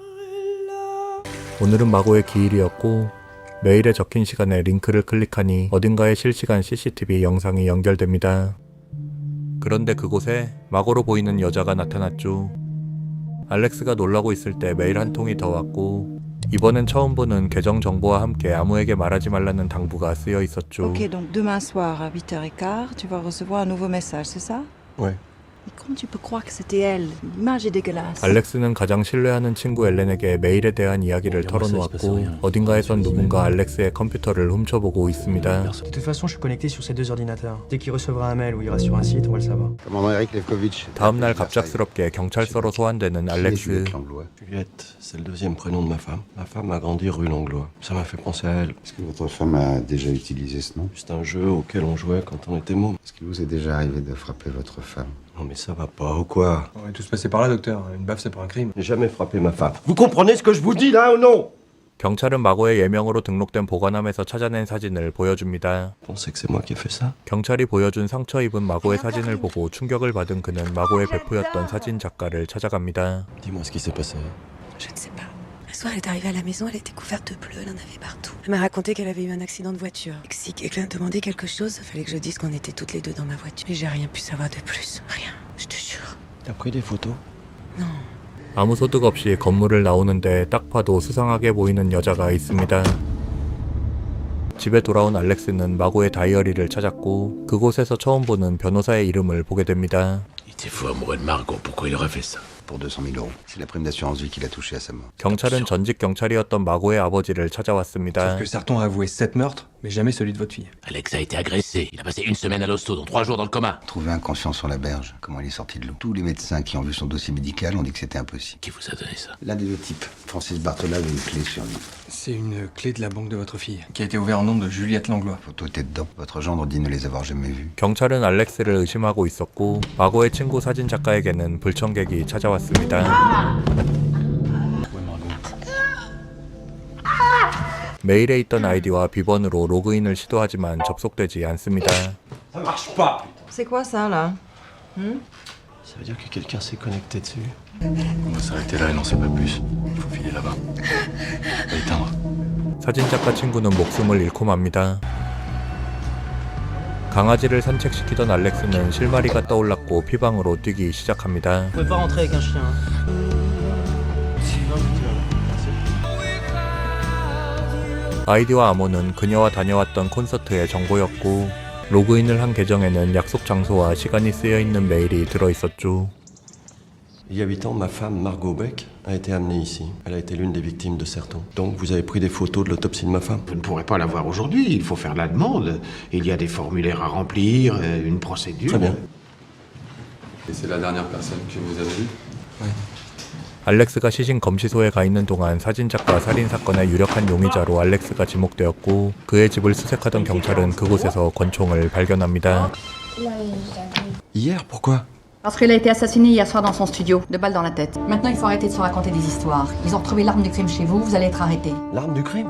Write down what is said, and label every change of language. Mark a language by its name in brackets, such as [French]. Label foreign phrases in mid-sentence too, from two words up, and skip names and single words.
[Korean] 오늘은 마고의 기일이었고 메일에 적힌 시간에 링크를 클릭하니 어딘가에 실시간 CCTV 영상이 연결됩니다. 그런데 그곳에 마고로 보이는 여자가 나타났죠. 알렉스가 놀라고 있을 때 메일 한 통이 더 왔고 이번엔 처음 보는 계정 정보와 함께 아무에게 말하지 말라는 당부가 쓰여 있었죠. [French] Ok, donc demain soir à 8h15, tu vas recevoir un nouveau message, c'est ça? Ouais. Mais comment tu peux croire que c'était elle? L'image est dégueulasse. [Korean] 알렉스는 가장 신뢰하는 친구 엘렌에게 메일에 대한 이야기를 털어놓았고 어딘가에선 누군가 알렉스의 컴퓨터를 훔쳐보고 있습니다. [French] De toute façon, je suis connecté sur ces 2 ordinateurs. Dès qu'il recevra un mail ou ira sur un site, on va le savoir. Commandant Eric Levkovitch. [Korean] 다음날 갑작스럽게 경찰서로 소환되는 알렉스. [French] Juliette, c'est le deuxième prénom de ma femme. Ma femme a grandi rue Langlois. Ça m'a fait penser à elle. Est-ce que votre femme a déjà utilisé ce nom? C'est un jeu auquel on jouait quand on était môme. Est-ce qu'il vous est déjà arrivé de frapper votre femme? Non mais ça va pas ou quoi? On est tous passés par là, docteur. Une baffe, c'est pas un crime. J'ai jamais frappé ma femme. Vous comprenez ce que je vous dis là ou non? [Korean] 경찰은 마고의 예명으로 등록된 보관함에서 찾아낸 사진을 보여줍니다. [French] Pensez que c'est moi qui ai fait ça? [Korean] 경찰이 보여준 상처 입은 마고의 사진을 보고 충격을 받은 그는 마고의 베프였던 사진 작가를 찾아갑니다. [French] Dis-moi ce qui s'est passé. Je ne sais pas. Le soir, elle est arrivée à la maison, elle était couverte de bleu, elle en avait partout. Elle m'a raconté qu'elle avait eu un accident de voiture. Et que si quelqu'un demandait quelque chose, il fallait que je dise qu'on était toutes les deux dans ma voiture. Mais j'ai rien pu savoir de plus. Rien, je te jure. T'as pris des photos? Non. [Korean] 아무 소득 없이 건물을 나오는데 딱 봐도 수상하게 보이는 여자가 있습니다. 집에 돌아온 알렉스는 마고의 다이어리를 찾았고 그곳에서 처음 보는 변호사의 이름을 보게 됩니다. [French] Il était fou amoureux de Margot. Pourquoi il aurait fait ça? Pour 200 000 euros. C'est la prime d'assurance vie qu'il a touché à sa mort. [Korean] 경찰은 전직 경찰이었던 마고의 아버지를 찾아왔습니다. [French] Que Sarton a avoué 7 meurtres, mais jamais celui de votre fille. Alex a été agressé. Il a passé 1 semaine à l'hosto, dont 3 jours dans le coma. Trouvé inconscient sur la berge. Comment il est sorti de l'eau? Tous les médecins qui ont vu son dossier médical ont dit que c'était impossible. Qui vous a donné ça? L'un des 2 types. Francis Bartola avait une clé sur lui. C'est une clé de la banque de votre fille, qui a été ouverte en nom de Juliette Langlois. La photo était dedans. Votre gendre dit ne les avoir jamais vus. [Korean] 경찰은 알렉스를 의심하고 있었고 마고의 친구 사진 작가에게는 불청객이 찾아왔습니다. 메일에 있던 아이디와 비번으로 로그인을 시도하지만 접속되지 않습니다. [French] Ça marche pas! C'est quoi ça là? Ça veut dire que quelqu'un s'est connecté dessus. On va s'arrêter là et n'en sait pas plus. Il faut filer là-bas. Éteindre. [Korean] 사진작가 친구는 목숨을 잃고 맙니다. 강아지를 산책시키던 알렉스는 실마리가 떠올랐고 피방으로 뛰기 시작합니다. 아이디와 아모는 그녀와 다녀왔던 콘서트의 정보였고 로그인을 한 계정에는 약속 장소와 시간이 쓰여있는 메일이 들어있었죠. [French] Il y a 8 ans, ma femme, Margot Beck, a été amenée ici. Elle a été l'une des victimes de Serton. Donc vous avez pris des photos de l'autopsie de ma femme? Vous ne pourrez pas la voir aujourd'hui, il faut faire la demande. Il y a des formulaires à remplir, une procédure. Très bien. Et c'est la dernière personne que vous avez vue? Oui. [Korean] 알렉스가 시신 검시소에 가 있는 동안 사진작가 살인사건의 유력한 용의자로 알렉스가 지목되었고 그의 집을 수색하던 경찰은 그곳에서 권총을 발견합니다. [French] Hier, pourquoi? Parce qu'elle a été assassinée hier soir dans son studio, 2 balles dans la tête. Maintenant, il faut arrêter de se raconter des histoires. Ils ont retrouvé l'arme du crime chez vous, vous allez être arrêté. L'arme du crime?